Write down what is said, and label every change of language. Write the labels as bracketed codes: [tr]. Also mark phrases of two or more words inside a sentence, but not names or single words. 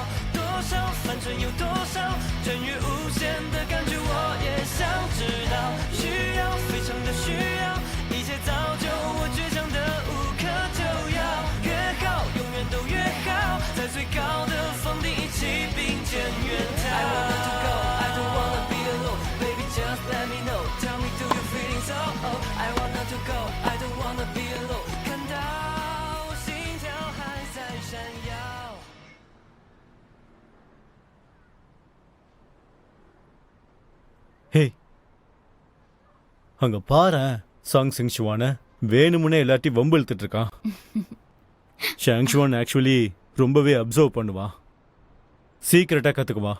[zh] 多少反转有多少，穿越无限的感觉，我也想知道。需要，非常的需要，一切造就我倔强的无可救药。越好，永远都越好，在最高的峰顶一起并肩远逃。 [en] I wanna to go, I don't wanna be alone, baby just let me know, tell me do you feeling so old. I wanna to go, I don't wanna be alone, [zh] 看到我心跳还在闪耀。 [ta] ஹே, அங்க பாரேன் சாங் சிங்ஷுவான வேணுமுன்னே எல்லாத்தையும் வம்பு இழுத்துட்டு இருக்கான். ஷாங்ஷுவான் ஆக்சுவலி ரொம்பவே அப்சர்வ் பண்ணுவான், சீக்கிரட்டாக கற்றுக்குவான்.